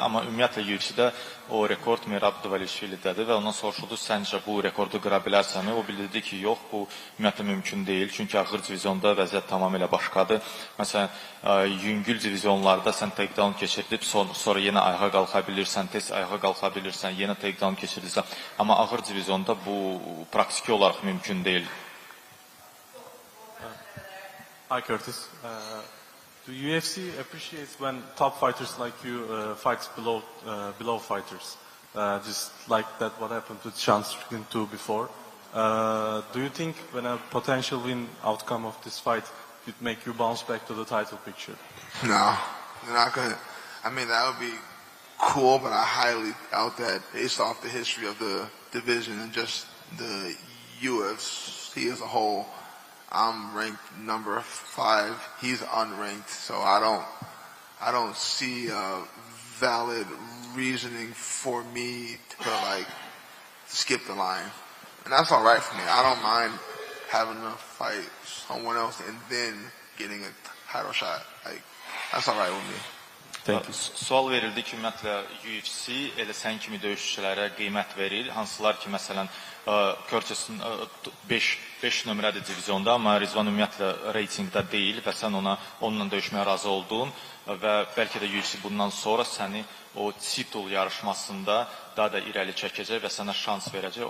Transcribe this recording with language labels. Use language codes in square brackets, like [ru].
[az] Amma ümumiyyətlə UFC-də o rekord Merab Dvalishvili'dədir və ondan soruşuldu, səncə bu rekordu qıra bilərsənmi? O bildirdi ki, yox, bu ümumiyyətlə mümkün deyil. Çünki ağır divizionda vəziyyət tamamilə başqadır. Məsələn, yüngül divizionlarda sən takedown keçirdib, sonra yenə ayağa qalxa bilirsən, tez ayağa qalxa bilirsən, yenə takedown keçirirsən. Amma ağır divizionda bu praktiki olaraq mümkün deyil. [en] Hi Curtis. The UFC appreciates when top fighters like you fight below fighters, just like that what happened to Sean Strickland 2 before. Do you think when a potential win outcome of this fight could make you bounce back to the title picture? No, they're not gonna. I mean, that would be cool, but I highly doubt that based off the history of the division and just the UFC as a whole. I'm ranked number 5. He's unranked, so I don't see a valid reasoning for me to like skip the line, and that's all right for me. I don't mind having to fight someone else and then getting a title shot. Like that's all right with me. Thank you. [az] Sual verildi ki, ümumiyyətlə UFC elə sən kimi döyüşçülərə qiymət verir. Hansılar ki, məsələn, Curtis'in 5 nömrəli divizionda, amma Rizvan ümumiyyətlə reytingdə deyil və sən onunla döyüşməyə razı oldun və bəlkə də UFC bundan sonra səni o titul yarışmasında daha da irəli çəkəcək və sənə şans verəcək.